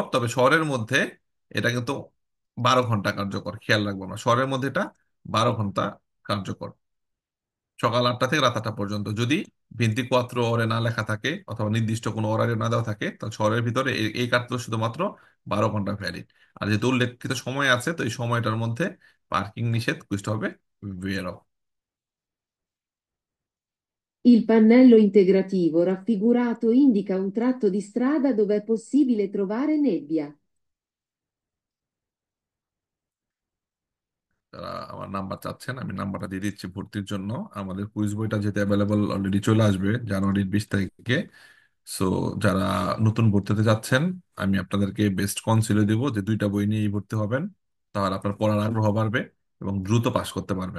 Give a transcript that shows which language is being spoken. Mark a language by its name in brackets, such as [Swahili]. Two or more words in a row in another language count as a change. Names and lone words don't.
[Bangla] তবে শহরের মধ্যে এটা কিন্তু 12 ঘন্টা কার্যকর, খেয়াল রাখবো আমরা, শহরের মধ্যে এটা 12 ঘন্টা কার্যকর, সকাল 8টা থেকে রাত 8টা পর্যন্ত। যদি 24 ওরে না লেখা থাকে অথবা নির্দিষ্ট কোনো অর্ডারে না দেওয়া থাকে, তাহলে শহরের ভিতরে এই কার্যক্রম শুধুমাত্র 12 ঘন্টা ভ্যালিড। আর যেহেতু উল্লেখিত সময় আছে, তো এই সময়টার মধ্যে পার্কিং নিষেধ বুঝতে হবে বেরো। [Italian] Il pannello integrativo raffigurato indica un tratto di strada dove è possibile trovare nebbia. [Bangla] যারা আমার নাম্বার চাচ্ছেন, আমি নাম্বারটা দিয়ে দিচ্ছি ভর্তির জন্য। আমাদের কুইজ বইটা যেতে অ্যাভেলেবল অলরেডি চলে আসবে জানুয়ারির 20 তারিখে। সো যারা নতুন ভর্তি হতে যাচ্ছেন, আমি আপনাদেরকে বেস্ট কাউন্সিলে দেবো যে দুইটা বই নিয়েই ভর্তি হবেন, তাহলে আপনার পড়ার আগ্রহ বাড়বে এবং দ্রুত পাশ করতে পারবেন।